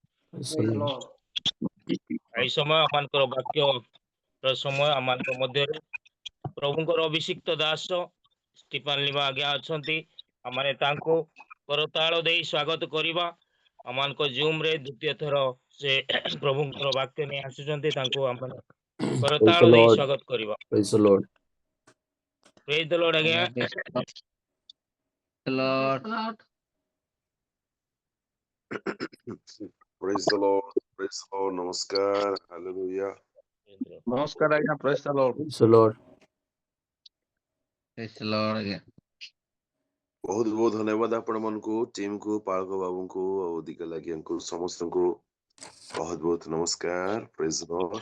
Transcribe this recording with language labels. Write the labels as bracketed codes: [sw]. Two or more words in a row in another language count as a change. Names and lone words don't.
[or] এই ସମୟ ଆମମାନଙ୍କର ବାକ୍ୟର ସମୟ ଆମମାନଙ୍କ ମଧ୍ୟରେ ପ୍ରଭୁଙ୍କର ଅଭିଷିକ୍ତ ଦାସ ଷ୍ଟିଫାନ ଲିମା ଆଜ୍ଞା ଅଛନ୍ତି। ଆମେ ତାଙ୍କୁ କରତାଳ ଦେଇ ସ୍ୱାଗତ କରିବା। ଆମମାନଙ୍କ ଜୁମ୍ରେ ଦ୍ୱିତୀୟ ଥର ସେ ପ୍ରଭୁଙ୍କର ବାକ୍ୟ ନେଇ ଆସୁଛନ୍ତି, ତାଙ୍କୁ ଆମେ କରତାଳ ଦେଇ ସ୍ୱାଗତ କରିବା। [en] Praise the Lord. Praise the Lord ଆଜ୍ଞା। Praise the Lord. Praise the Lord. Namaskar. Hallelujah. [or] ନମସ୍କାର ଆଜ୍ଞା। [en] Praise the Lord. Praise the Lord. [or] ଆଜ୍ଞା। ବହୁତ ବହୁତ ଧନ୍ୟବାଦ ଆପଣମାନଙ୍କୁ, ଟିମକୁ, ପାଳକ ବାବୁଙ୍କୁ ଆଉ ଦିଗଲ ଆଜ୍ଞାଙ୍କୁ ସମସ୍ତଙ୍କୁ ବହୁତ ବହୁତ ନମସ୍କାର। [en] Praise the Lord.